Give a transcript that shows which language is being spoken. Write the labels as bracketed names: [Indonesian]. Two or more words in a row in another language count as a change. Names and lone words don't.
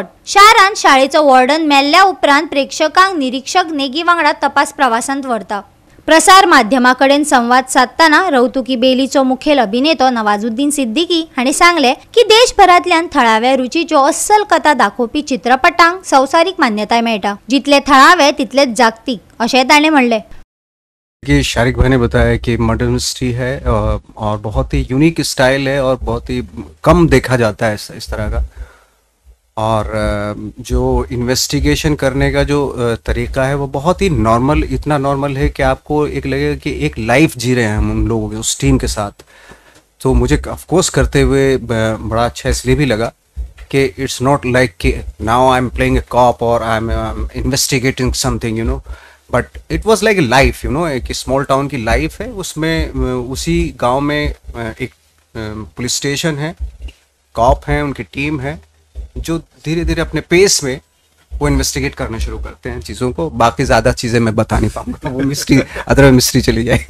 [Konkani] शारान शाळेचो वॉर्डन मेल्ल्या उपरांत प्रेक्षकांक निरीक्षक नेगी वांगडा तपास प्रवासांत व्हरता। प्रसार माध्यमाकडेन संवाद साधताना रवतुकी बेलीचो मुखेल अभिनेतो नवाजुद्दीन सिद्दीकी हांणी सांगले की देशभरांतल्यान थळाव्या रुचीच्यो अस्सल कथा दाखोवपी चित्रपटांक संवसारीक मान्यताय मेळटा। जितले थळावे तितलेच जागतीक अशें ताणें म्हणलें। [Hindi] कि शारिक भाई ने बताया कि [English] murder mystery [Hindi] है और बहुत ही [English] unique style [Hindi] है और बहुत ही कम देखा जाता है इस तरह का। और जो इन्वेस्टिगेशन करने का जो तरीका है वो बहुत ही नॉर्मल, इतना नॉर्मल है कि आपको एक लगेगा कि एक लाइफ जी रहे हैं हम उन लोगों के, उस टीम के साथ। तो मुझे ऑफकोर्स करते हुए बड़ा अच्छा इसलिए भी लगा कि [English] it's not like [Hindi] कि [English] now I am playing a cop [Hindi] और [English] I am investigating something, you know, but it was like a life, you know, [Hindi] एक [English] small town [Hindi] की लाइफ है। उसमें उसी गाँव में एक [English] police station [Hindi] है, कॉप हैं, उनकी टीम है जो धीरे धीरे अपने पेस में वो इन्वेस्टिगेट करना शुरू करते हैं चीज़ों को। बाकी ज़्यादा चीज़ें मैं बता नहीं पाऊंगा, वो [English] mystery other mystery [Hindi] चली जाएगी।